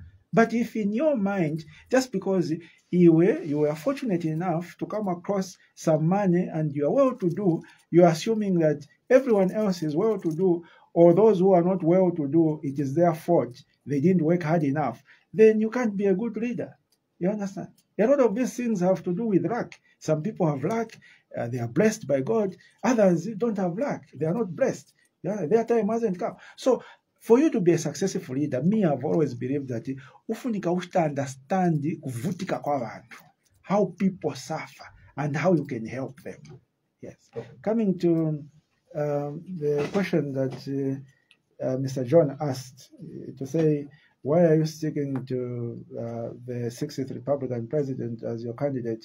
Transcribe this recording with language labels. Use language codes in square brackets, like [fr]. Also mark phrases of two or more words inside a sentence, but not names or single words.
[en] But if in your mind, just because you were fortunate enough to come across some money and you are well-to-do, you're assuming that everyone else is well-to-do, or those who are not well-to-do, it is their fault, they didn't work hard enough, then you can't be a good leader. You understand? A lot of these things have to do with luck. Some people have luck, they are blessed by God. Others don't have luck, they are not blessed. Their time hasn't come. So, for you to be a successful leader, me, I've always believed that [ny] ufunika ushta [en] understand [ny] kuvutika kwa vantu, [en] how people suffer and how you can help them. Yes. Coming to the question that Mr. John asked, to say, why are you sticking to the 60th Republican president as your candidate?